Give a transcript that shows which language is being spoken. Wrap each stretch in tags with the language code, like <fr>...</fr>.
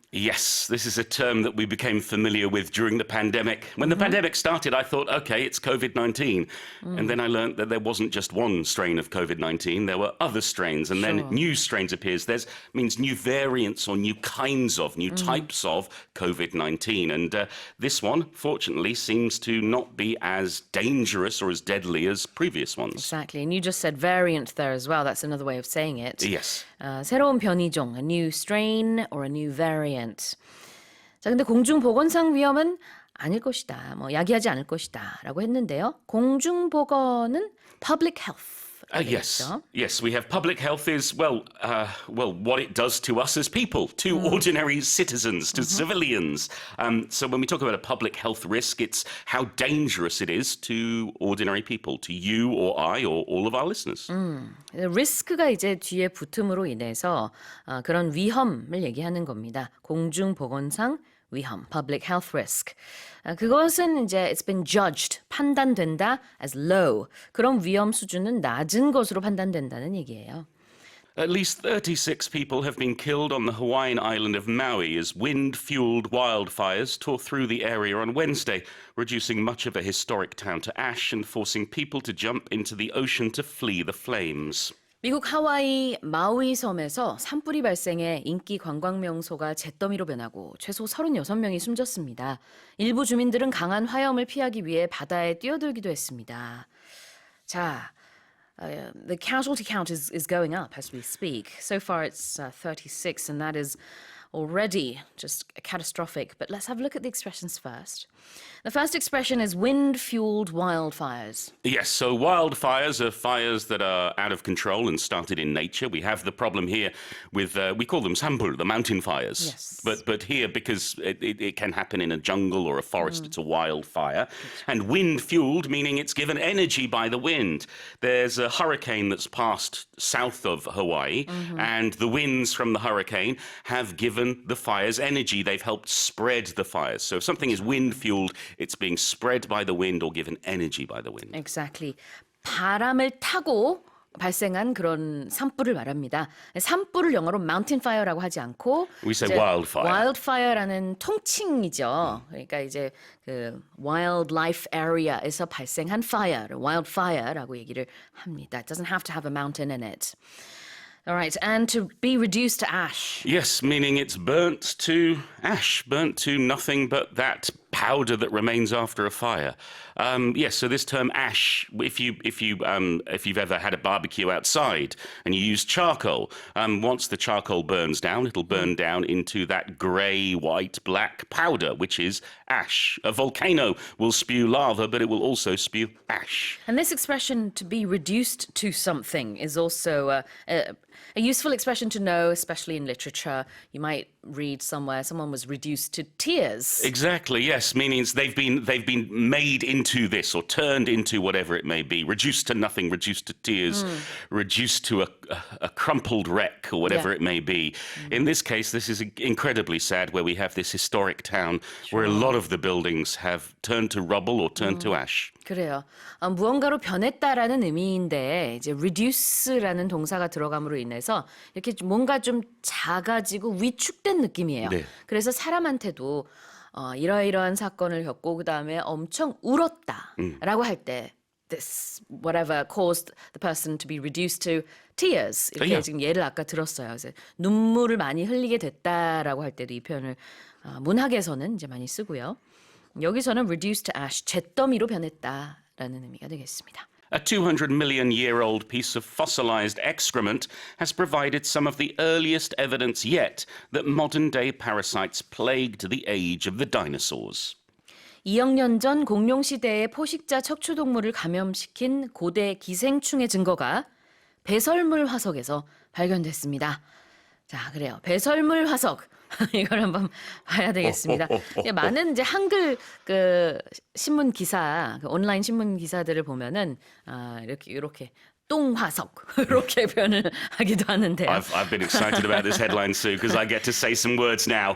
<en>Yes, this is a term that we became familiar with during the pandemic. When the pandemic started, I thought, okay, it's COVID-19. And then I learned that there wasn't just one strain of COVID-19, there were other strains, and then new strains appears. There's means new variants or new kinds of, new types of COVID-19. And this one, fortunately, seems to not be as dangerous or as deadly as previous ones. Exactly. And you just said variant there as well. That's another way of saying it. Yes.</en> <ko>새로운 변이종,</ko> <en>a new strain or a new variant.</en> <ko>자, 근데 공중보건상 위험은 아닐 것이다. 뭐 야기하지 않을 것이다라고 했는데요. 공중보건은</ko> <en>public health. Yes. We have public health is well, what it does to us as people, to ordinary citizens, to civilians. So when we talk about a public health risk, it's how dangerous it is to ordinary people, to you or I or all of our listeners.</en> <ko>리스크가 이제 뒤에 붙음으로 인해서 그런 위험을 얘기하는 겁니다. 공중보건상 위험,</ko> <en>public health risk.</en> <ko>그것은 이제</ko> <en>it's been judged,</en> <ko>판단된다</ko> <en>as low.</en> <ko>그런 위험 수준은 낮은 것으로 판단된다는 얘기예요.</ko> <en>At least 36 people have been killed on the Hawaiian island of Maui as wind-fueled wildfires tore through the area on Wednesday, reducing much of a historic town to ash and forcing people to jump into the ocean to flee the flames.</en> <ko>미국 하와이 마우이 섬에서 산불이 발생해 인기 관광 명소가 잿더미로 변하고 최소 36명이 숨졌습니다. 일부 주민들은 강한 화염을 피하기 위해 바다에 뛰어들기도 했습니다.</ko> <en>자, the casualty count is going up as we speak. So far it's 36 and that is already just catastrophic. But let's have a look at the expressions first. The first expression is wind-fueled wildfires. Yes, so wildfires are fires that are out of control and started in nature. We have the problem here with, we call them sanpul, the mountain fires. Yes. But here, because it can happen in a jungle or a forest, it's a wildfire. And wind-fueled, meaning it's given energy by the wind. There's a hurricane that's passed south of Hawaii, and the winds from the hurricane have given the fires energy. They've helped spread the fires. So if something is wind-fueled, it's being spread by the wind or given energy by the wind. Exactly.</en> <ko>바람을 타고 발생한 그런 산불을 말합니다. 산불을 영어로 mountain fire라고 하지 않고</ko> <en>We say wildfire.</en> <ko>wildfire라는 통칭이죠. 그러니까 이제 그 wildlife area에서 발생한 fire, wildfire라고 얘기를 합니다.</ko> <en>It doesn't have to have a mountain in it. All right, and to be reduced to ash. Yes, meaning it's burnt to ash, burnt to nothing but that powder that remains after a fire. Yes, so this term ash, if you've ever had a barbecue outside and you use charcoal, once the charcoal burns down, it'll burn down into that grey, white, black powder, which is ash. A volcano will spew lava, but it will also spew ash. And this expression, to be reduced to something, is also a useful expression to know, especially in literature. You might read somewhere someone was reduced to tears. Exactly, yes, meaning they've been made into this or turned into whatever it may be, reduced to nothing, reduced to tears, reduced to a crumpled wreck or whatever it may be. In this case, this is incredibly sad where we have this historic town where a lot of the buildings have turned to rubble or turned to ash.</en> <ko>그래요. 무언가로 변했다라는 의미인데 이제 reduce라는 동사가 들어감으로 인해서 이렇게 뭔가 좀 작아지고 위축된 느낌이에요. 네. 그래서 사람한테도 이러이러한 사건을 겪고 그다음에 엄청 울었다라고 할 때</ko> <en>this whatever caused the person to be reduced to tears</en> <ko>이렇게 지금 예를 아까 들었어요. 그래서 눈물을 많이 흘리게 됐다라고 할 때도 이 표현을 문학에서는 이제 많이 쓰고요. 여기서는 reduced to ash, 잿더미로 변했다라는 의미가 되겠습니다.</ko> <en>A 200-million-year-old piece of fossilized excrement has provided some of the earliest evidence yet that modern-day parasites plagued the age of the dinosaurs.</en> <ko>2억 년 전 공룡 시대의 포식자 척추동물을 감염시킨 고대 기생충의 증거가 배설물 화석에서 발견됐습니다. 자, 그래요. 배설물 화석. 이걸 한번 봐야 되겠습니다. 많은 이제 한글 그 신문 기사, 그 온라인 신문 기사들을 보면은 이렇게 똥화석 이렇게 표현을 하기도 하는데요.</ko> <en>I've been excited about this headline, Sue, because I get to say some words now.</en>